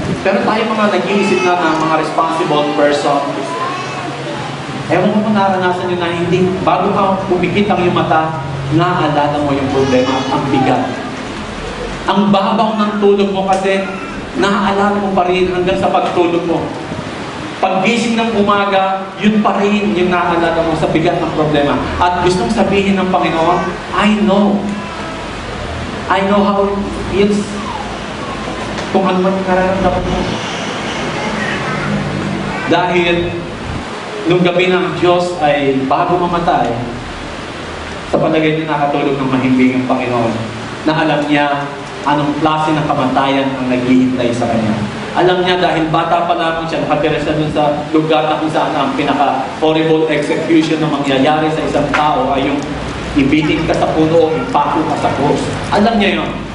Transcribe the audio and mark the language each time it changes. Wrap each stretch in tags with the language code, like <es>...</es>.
<tl>Pero tayo mga nag-iisip na mga responsible person. Ewan ko kung naranasan nyo na hindi, bago ka pumikit ang iyong mata, naaalala mo yung problema, ang bigat. Ang babaw ng tulog mo kasi naaalala mo pa rin hanggang sa pagtulog mo. Paggising ng umaga, yun pa rin yung naaalala mo sa bigat ng problema. At gustong sabihin ng Panginoon,</tl> <en>I know how it feels.</en> <tl>Kung ano man yung nararamdaman mo. Dahil nung gabi ng Diyos ay bago mamatay, sa palagay niya nakatulog ng mahimbing ang Panginoon na alam niya anong klase ng kamatayan ang naghihintay sa Kanya. Alam niya dahil bata pa lamang siya, nakatira siya dun sa lugar na kung saan ang pinaka-horrible execution na mangyayari sa isang tao ay yung ibitin ka sa puno o ipako ka sa cross. Alam niya yun.</tl>